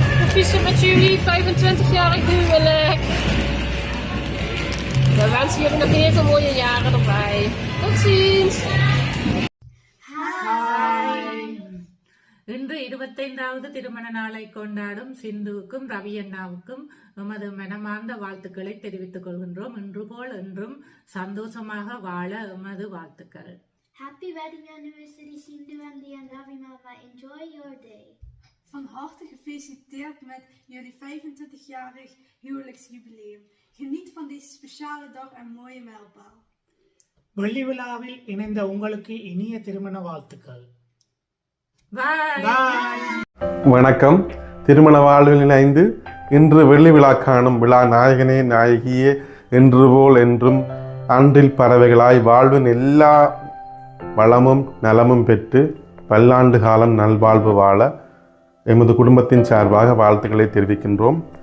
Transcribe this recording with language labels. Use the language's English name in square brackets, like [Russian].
[Dutch] Gefeliciteerd met jullie 25-jarig huwelijk. We wensen jullie nog heel veel mooie jaren erbij. Tot ziens. [Tamil] இன்று 25வது திருமண நாளை கொண்டாடும் சிந்துவுக்கும் ரவி அண்ணாவுக்கும் எமது மனமார்ந்த வாழ்த்துக்களை தெரிவித்துக் கொள்கின்றோம். இன்று போல் என்றும் சந்தோஷமாக வாழ எமது வாழ்த்துக்கள். [English] Happy wedding anniversary Sindhu and Ravi Mama. Enjoy your day. [Dutch] Van harte gefeliciteerd met jullie 25-jarig huwelijksjubileum. Geniet van deze speciale dag en mooie mijlpaal. [Tamil] வெள்ளி விழாவில் இணைந்த உங்களுக்கு இனிய திருமண வாழ்த்துக்கள். வணக்கம். திருமண வாழ்வில் இணைந்து இன்று வெள்ளி விழா காணும் விழா நாயகனே நாயகியே என்று போல் என்றும் அன்றில் பறவைகளாய் வாழ்வின் எல்லா வளமும் நலமும் பெற்று பல்லாண்டு காலம் நல்வாழ்வு வாழ எமது குடும்பத்தின் சார்பாக வாழ்த்துக்களை தெரிவிக்கின்றோம்.